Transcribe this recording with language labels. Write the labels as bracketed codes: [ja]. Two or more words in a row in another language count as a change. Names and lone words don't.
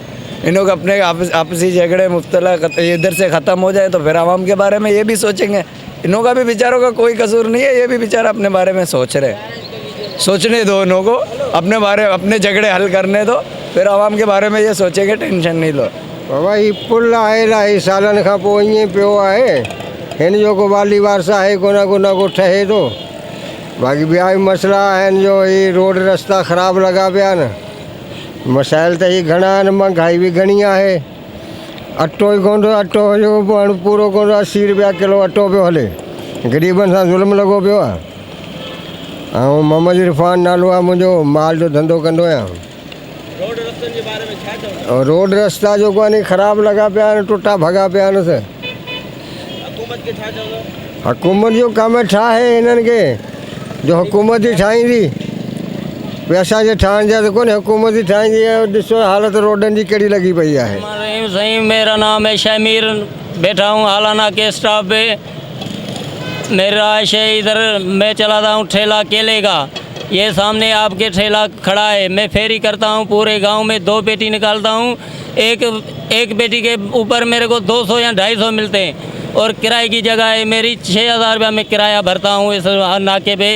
[ur] انہوں کو اپنے آپسی جھگڑے مبتلا ادھر سے ختم ہو جائے تو پھر عوام کے بارے میں یہ بھی سوچیں گے. انہوں کا بھی بیچاروں کا کوئی قصور نہیں ہے، یہ بھی بیچارا اپنے بارے میں سوچ رہے. سوچنے دو انہوں کو، اپنے جھگڑے حل کرنے دو، پھر عوام کے بارے میں یہ سوچیں گے، ٹینشن نہیں لو. [sd] बाबा ये पुल आहे इलाही सालनि खां पोइ ईअं पियो आहे, हिन जो को वाली वारसा आहे कोना को ठहे थो। बाक़ी ॿिया बि मसइला आहिनि जो ही रोड रस्ता ख़राब लॻा पिया आहिनि। मसाइल त ही घणा आहिनि, महांगाई बि घणी आहे। अटो ई कोन थो, अटो जो हाणे पूरो कोन, 80 रुपया किलो अटो पियो हले। ग़रीबनि सां ज़ुल्म लॻो पियो आहे। ऐं मोहम्मद इरफान नालो आहे मुंहिंजो, माल जो धंधो कंदो आहियां। रोड रस्तनि जे बारे में छा चवंदा? और रोड रस्ता जो कोन्हे ख़राब लॻा पिया आहिनि, टुटा भॻा पिया आहिनि। हुकूमत खे छा चवंदा? हुकूमत जो कमु छा आहे हिननि खे, जो हुकूमत ई ठाहींदी। पैसा जे ठाहिण जा त कोन्हे, हुकूमत ई ठाहींदी आहे। ॾिसो हालत रोडनि जी कहिड़ी लॻी पई आहे। [ur] صحیح، میرا نام ہے شمیر، بیٹھا ہوں ہالانا کے اسٹاف پے. میرا آشے ادھر میں چلاتا ہوں ٹھیلا کیلے کا. یہ سامنے آپ کے ٹھیلا کھڑا ہے، میں پھیری کرتا ہوں پورے گاؤں میں. 2 پیٹی نکالتا ہوں، ایک پیٹی کے اوپر میرے کو 200 یا 250 ملتے ہیں اور کرائے کی جگہ ہے میری 6000 روپیہ میں کرایہ بھرتا ہوں اس ناکے پے.